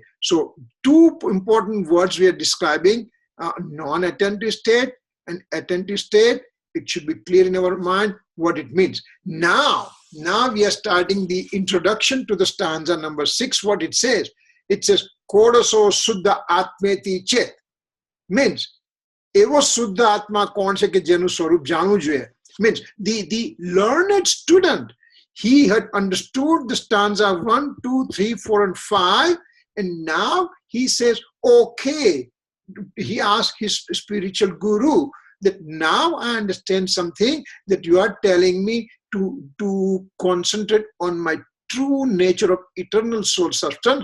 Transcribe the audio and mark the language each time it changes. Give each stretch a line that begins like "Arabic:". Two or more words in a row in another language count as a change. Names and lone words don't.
English: So two important words we are describing, non-attentive state and attentive state. It should be clear in our mind what it means. Now we are starting the introduction to the stanza number 6, what it says. It says,
Sanskrit: कोडसो शुद्ध आत्मेति चेत्.
Gujarati: Means, એવો શુદ્ધ આત્મા
Hindi: कौन से
Gujarati: કે જેનું સ્વરૂપ જાણું
Hindi: जो है.
English: Means, the learned student, he had understood the stanza 1, 2, 3, 4, and 5, and now he says, okay, he asked his spiritual guru that now I understand something, that you are telling me to concentrate on my true nature of eternal soul substance.